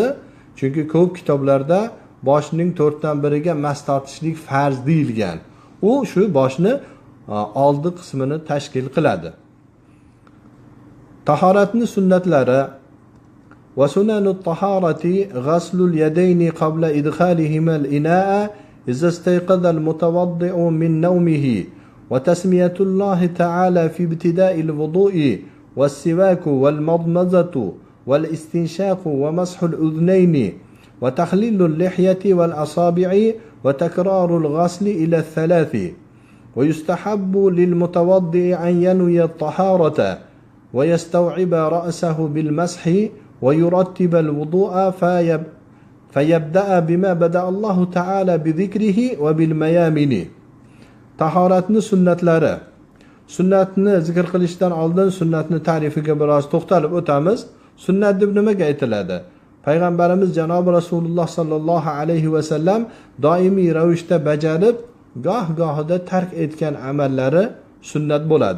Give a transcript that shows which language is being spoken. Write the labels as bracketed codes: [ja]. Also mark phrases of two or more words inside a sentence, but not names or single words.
[uz] Chunki ko'p kitoblarda boshning 4dan 1iga mas tortishlik farz deyilgan. U shu boshni oldi qismini tashkil qiladi. Tahoratni sunnatlari: [ar] وسنن الطهارة غسل اليدين قبل إدخالهما الإناء إذا استيقظ المتوضئ من نومه وتسمية الله تعالى في ابتداء الوضوء والسواك والمضمضة والاستنشاق ومسح الأذنين وتخليل اللحية والأصابع وتكرار الغسل إلى الثلاث ويستحب للمتوضئ أن ينوي الطهارة ويستوعب رأسه بالمسح ويرتب الوضوء فيبدأ بما بدأ الله تعالى بذكره وبالميامن. [uz] Tahoratni sunnatlari. Sunnatni zikr qilishdan oldin sunnatni ta'rifiga biroz to'xtalib o'tamiz. Sunnat deb nimaga aytiladi? Payg'ambarimiz janob Rasululloh sallallohu alayhi va sallam doimiy ravishda bajarib, goh-gohida tark etgan amallari sunnat bo'ladi.